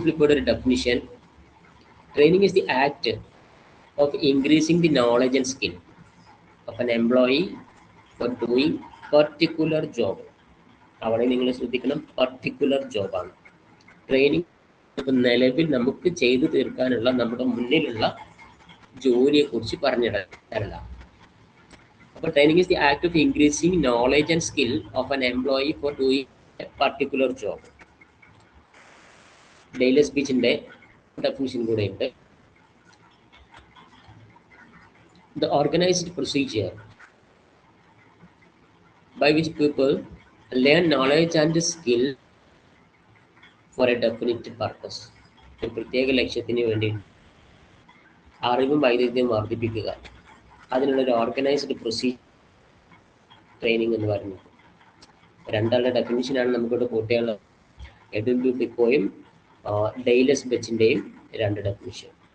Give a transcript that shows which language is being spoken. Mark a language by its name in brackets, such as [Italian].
[English] Flipper definition: training is the act of increasing the knowledge and skill of an employee for doing particular job. [Malayalam] അവിടെ നിങ്ങൾ ശ്രദ്ധിക്കണം, particular ജോബാണ് training. ഇപ്പം നിലവിൽ നമുക്ക് ചെയ്തു തീർക്കാനുള്ള നമ്മുടെ മുന്നിലുള്ള ജോലിയെക്കുറിച്ച് പറഞ്ഞിടല്ല. [English] അപ്പോൾ training is the act of increasing knowledge and skill of an employee for doing a particular job. [Malayalam] Daily സ്പീച്ചിൻ്റെ definition കൂടെ ഉണ്ട്. [English] The organized procedure by which people learn knowledge and skill for a definite purpose. [Malayalam] ഒരു പ്രത്യേക ലക്ഷ്യത്തിന് വേണ്ടി അറിവും വൈദഗ്ധ്യം വർദ്ധിപ്പിക്കുക, അതിനുള്ളൊരു ഓർഗനൈസ്ഡ് പ്രൊസീജിയർ ട്രെയിനിങ് എന്ന് പറയുന്നത്. രണ്ടാളുടെ ഡെഫിനിഷനാണ് നമുക്കിവിടെ കൂട്ടിയുള്ളത്. എഡ്വിൻ ബി ഫ്ലിപ്പോയും ഡെയ്ലസ് ബെച്ചിൻ്റെയും രണ്ട് ഡെഫിനിഷൻ.